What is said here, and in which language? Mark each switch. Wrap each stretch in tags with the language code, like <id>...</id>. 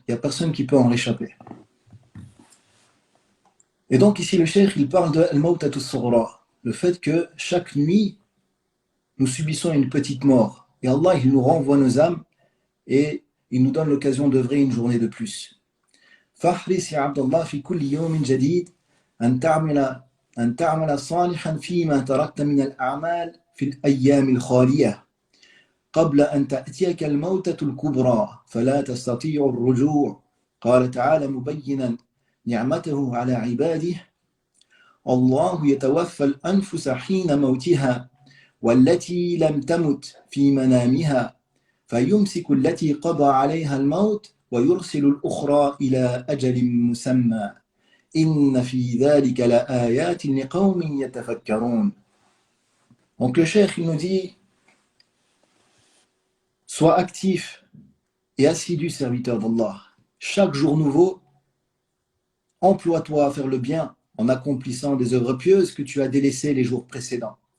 <fr>Il n'y a personne qui peut en réchapper. Et donc ici le cheikh il parle de al-mawtatu as-sughra, le fait que chaque nuit nous subissons une petite mort et Allah il nous renvoie nos âmes et il nous donne l'occasion d'œuvrer une journée de plus.</fr> <ar>فاحرص يا عبد الله في كل يوم جديد أن تعمل صالحا فيما تركت من الأعمال في الأيام الخالية قبل أن تأتيك الموتة الكبرى فلا تستطيع الرجوع. قال تعالى مبينا نعمته على عباده الله يتوفى الأنفس حين موتها والتي لم تمت في منامها فيمسك التي قضى عليها الموت ويرسل الأخرى إلى أجل مسمى إن في ذلك لآيات لقوم يتفكرون.</ar> <fr>Donc le cheikh il nous dit, sois actif et assidu serviteur d'Allah. Chaque jour nouveau, emploie-toi à faire le bien en accomplissant des œuvres pieuses que tu as délaissées les jours précédents.</fr>